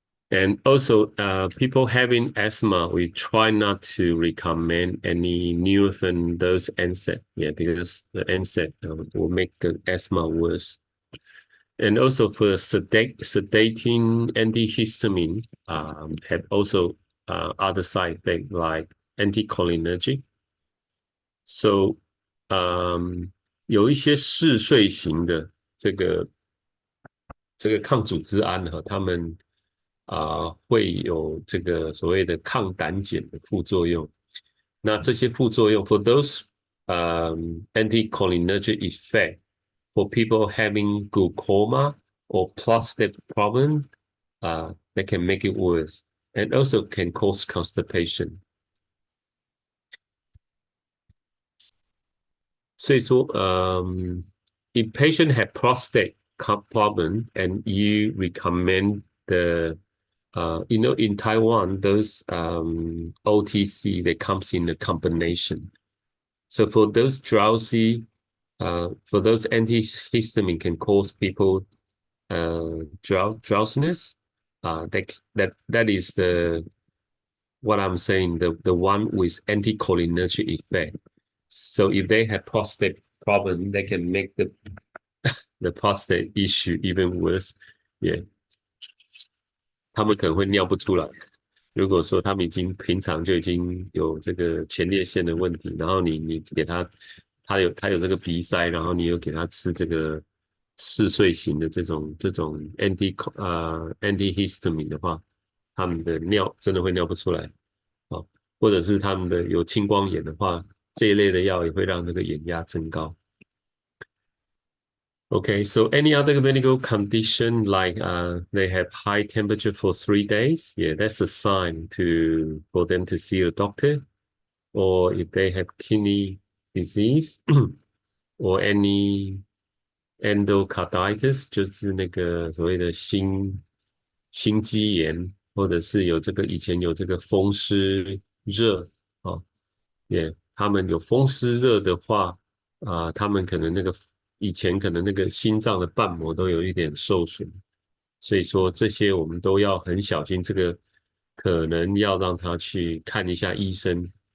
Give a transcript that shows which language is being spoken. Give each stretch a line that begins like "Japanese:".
English: And also, people having asthma, we try not to recommend any Nurofen dose NSAID, yeah, because the NSAID will make the asthma worse. And also for sedating antihistamine, have also other side effects like anticholinergic.
Chinese: So, 有一些嗜睡型的这个抗组织胺哈，他们会有这个所谓的抗胆碱的副作用。那这些副作用
English: for those anticholinergic effect for people having glaucoma or prostate problem, they can make it worse and also can cause constipation.
Chinese: 所以说
English: if patient have prostate problem and you recommend the in Taiwan, those OTC, they comes in a combination. So for those drowsy, for those antihistamine can cause people drowsiness. That is what I'm saying, the one with anticholinergic effect. So if they have prostate problem, they can make the prostate issue even worse.
Chinese: Yeah. 他们可能会尿不出来。如果说他们平常就已经有这个前列腺的问题，然后你给他有这个鼻塞，然后你又给他吃这个嗜睡型的这种antihistamine 的话，他们的尿真的会尿不出来。或者是他们的有青光眼的话，这一类的药也会让那个眼压增高。
English: Okay, so any other medical condition like they have high temperature for 3 days, yeah, that's a sign for them to see a doctor. Or if they have kidney disease or any endocarditis,
Chinese: 就是那个所谓的心肌炎，或者是以前有这个风湿热也他们有风湿热的话，他们可能以前可能那个心脏的瓣膜都有一点受损，所以说这些我们都要很小心，这个可能要让他去看一下医生。